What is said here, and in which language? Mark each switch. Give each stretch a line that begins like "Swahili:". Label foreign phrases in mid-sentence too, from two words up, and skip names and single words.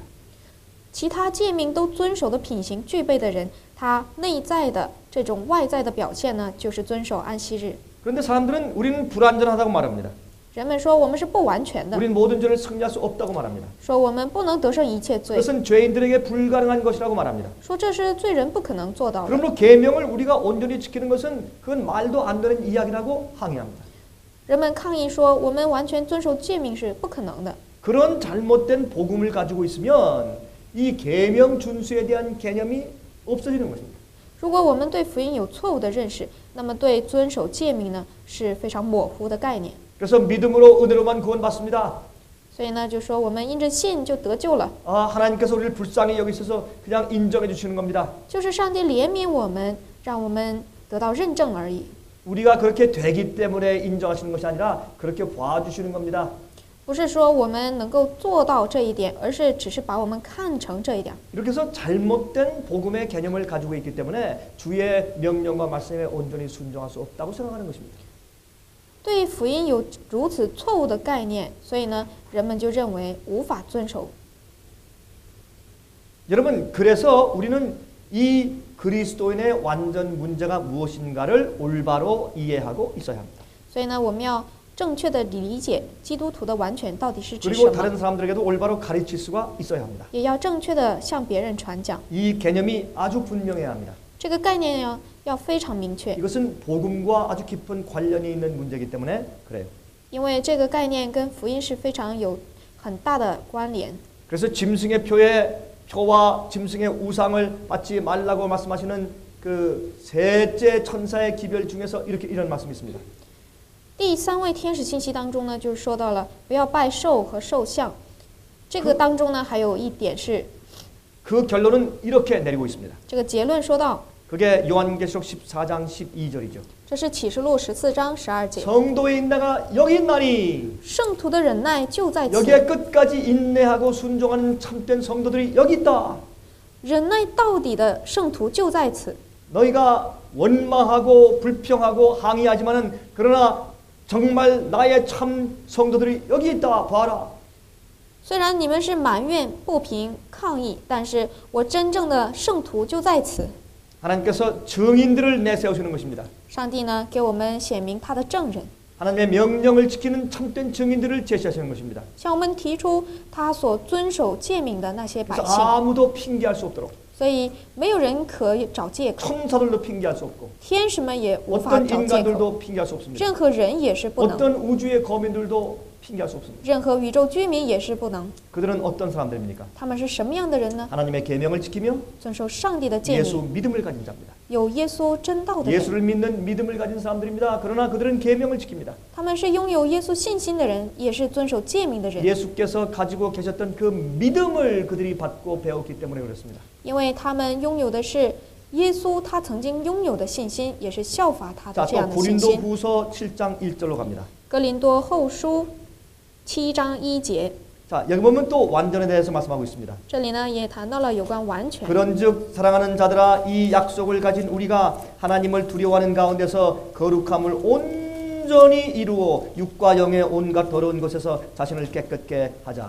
Chinese: 其他诫命都遵守的品行具备的人，他内在的这种外在的表现呢，就是遵守安息日。
Korean: 그런데 사람들은 우리는 불완전하다고 말합니다.
Chinese: 人们说我们是不完全的，
Korean: 우리는 모든 죄를 승리할 수 없다고 말합니다.
Chinese: 说我们不能得胜一切罪，
Korean: 그것은 죄인들에게 불가능한 것이라고 말합니다.
Chinese: 说这是罪人不可能做到的。
Korean: 그러므로 계명을 우리가 온전히 지키는 것은 그건 말도 안 되는 이야기라고 항의합니다.
Chinese: 人们抗议说我们完全遵守诫命是不可能的。
Korean: 그런 잘못된 복음을 가지고 있으면 이 계명 준수에 대한 개념이 없어지는 것입니다.
Chinese: 如果我们对福音有错误的认识，那么对遵守诫命呢是非常模糊的概念。
Korean: 그래서 믿음으로 은혜로만 구원받습니다.
Chinese: 所以呢，就说我们因着信就得救了，
Korean: 아, 하나님께서 우리를 불쌍히 여기셔서 그냥 인정해 주시는 겁니다.
Chinese: 就是上帝怜悯我们，让我们得到认证而已。
Korean: 우리가 그렇게 되기 때문에 인정하시는 것이 아니라 그렇게 봐주시는 겁니다.
Chinese: 不是说我们能够做到这一点，而是只是把我们看成这一点。
Korean: 이렇게 해서 잘못된 복음의 개념을 가지고 있기 때문에 주의 명령과 말씀에 온전히 순종할 수 없다고 생각하는 것입니다.
Chinese: 对福音有如此错误的概念，所以呢，人们就认为无法遵守。
Korean: 여러분, 그래서 우리는 이 그리스도인의 완전 문제가 무엇인가를 올바로 이해하고 있어야 합니다.
Chinese: 所以呢，我们要正确的理解基督徒的完全到底是指什
Korean: 그리고
Chinese: 么，
Korean: 다른 사람들에게도 올바로 가르칠 수가 있어야 합니다.
Chinese: 也要正确的向别人传讲。
Korean: 이 개념이 아주 분명해야 합니다.
Chinese: 这个概念呢，要非常明确，
Korean: 이것은 복음과 아주 깊은 관련이 있는 문제이기 때문에 그래요.
Chinese: 因为这个概念跟福音是非常有很大的关联。
Korean: 그래서 짐승의 표와 짐승의 우상을 받지 말라고 말씀하시는 그 셋째 천사의 기별 중에서 이런 말씀이 있습니다.
Chinese: 第3位天使信息当中呢，就是说到了不要拜兽和兽像。这个当中呢，还有一点是，
Korean: 그 결론은 이렇게 내리고 있습니다.
Chinese: 这个结论说到，
Korean: 그게 요한계시록 14장 12절이죠.
Chinese: 这是启示录14章12节，
Korean: 성도의 인내가 여기 있나니
Chinese: 圣徒的忍耐就在此，
Korean: 여기에 끝까지 인내하고 순종하는 참된 성도들이 여기 있다.
Chinese: 忍耐到底的圣徒就在此。
Korean: 너희가 원망하고 불평하고 항의하지만은 그러나 정말 나의 참 성도들이 여기 있다. 봐라.
Chinese: 虽然你们是埋怨、不平、抗议，但是我真正的圣徒就在此。
Korean: 하나님께서 증인들을 내세우시는 것입니다.
Chinese: 上帝呢，给我们显明他的证人，
Korean: 하나님의 명령을 지키는 참된 증인들을 제시하시는 것입니다.
Chinese: 向我们提出他所遵守诫命的那些百
Korean: 그래서
Chinese: 姓，
Korean: 아무도 핑계할 수 없도록
Chinese: 所以没有人可以找借口，
Korean: 천사들도 핑계할 수 없고
Chinese: 天使们也无法
Korean: 어떤
Chinese: 找借口，
Korean: 인간들도 핑계할 수 없습니다.
Chinese: 任何人也是不能，
Korean: 어떤 우주의 거민들도 핑계할 수 없습니다.
Chinese: 任何宇宙居民也是不能。
Korean: 그들은 어떤 사람들입니까?
Chinese: 他们是什么样的人呢？
Korean: 하나님의 계명을 지키며
Chinese: 遵守上帝的诫
Korean: 예수
Chinese: 命，
Korean: 믿음을 가진 자입니다.
Chinese: 有耶稣真道的人，
Korean: 예수를 믿는 믿음을 가진 사람들입니다. 그러나 그들은 계명을 지킵니다.
Chinese: 他们是拥有耶稣信心的人，也是遵守诫命的人，
Korean: 예수께서 가지고 계셨던 그 믿음을 그들이 받고 배웠기 때문에 그렇습니다.
Chinese: 因为他们拥有的是耶稣他曾经拥有的信心，也是效法他的
Korean: 자,
Chinese: 这
Korean: 또
Chinese: 样的信心。
Korean: 고린도후서 7장 1절로 갑니다.
Chinese: 哥林多后书7章1节，
Korean: 자, 여기 보면 또 완전에 대해서 말씀하고 있습니다.
Chinese: 这里呢也谈到了有关完全。
Korean: 그런즉 사랑하는 자들아 이 약속을 가진 우리가 하나님을 두려워하는 가운데서 거룩함을 온전히 이루어 육과 영의 온갖 더러운 것에서 자신을 깨끗게 하자.